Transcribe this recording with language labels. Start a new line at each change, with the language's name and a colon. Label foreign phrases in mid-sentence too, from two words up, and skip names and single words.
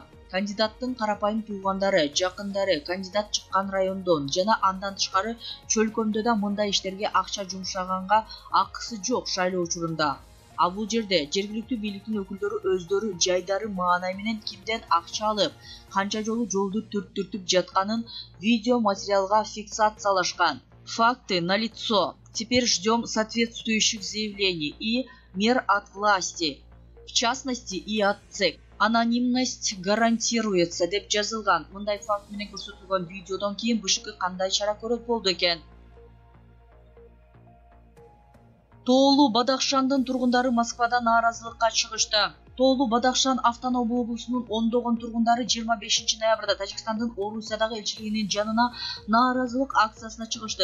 Kyrgyz: Кандидаттын карапайым туугандары, жакындары кандидат чыккан райондон жана андан тышкары чөлкөмдө да мындай иштерге акча жумшаганга акысы жок шайлоо учурунда. А бул жерде жергиликтүү бийликтин өкүлдөрү өздөрү жайдары маанай менен кимден акча алып, канча жолу жолду түрттүртүп жатканын видео материалга фиксациялашкан.
Russian: Факты налицо. Теперь ждем соответствующих заявлений и мер от власти, в частности и от ЦЕК. Анонимность гарантируется
Kyrgyz: деп жазылган. Мындай факт менен көрсөтүлгөн видеодон кийин БШК кандай чара көрөт болду экен? Тоолуу Бадахшандын тургундары Москвада нааразылыкка чыгышты. Тоолуу Бадахшан автономдуу облусунун ондогон тургундары 25 ноябрда Тажикстандын Орусиядагы элчилигинин жанына нааразылык акциясына чыгышты.